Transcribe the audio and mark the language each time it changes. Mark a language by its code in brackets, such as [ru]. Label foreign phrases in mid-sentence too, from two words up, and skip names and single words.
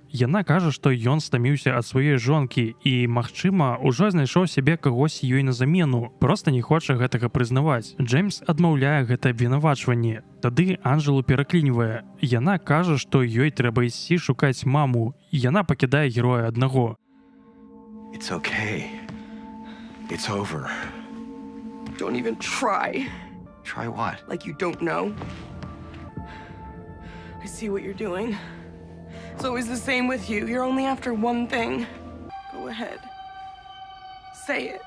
[be] Яна кажа, што ён стаміўся ад сваёй жонкі і, магчыма, ужо знайшоў сябе кагось ёй на замену, проста не хоча гэтага прызнаваць. Джеймс адмаўляе гэта абвінавачванне. Тады Анжелу пераклінівае. Яна кажа, што ёй трэба ісці шукаць маму. Яна пакідае героя аднаго. [en] It's okay. It's over. Don't even try. Try what? Like you don't know. I see what you're doing. It's always the same with you. You're only after one thing. Go ahead. Say it.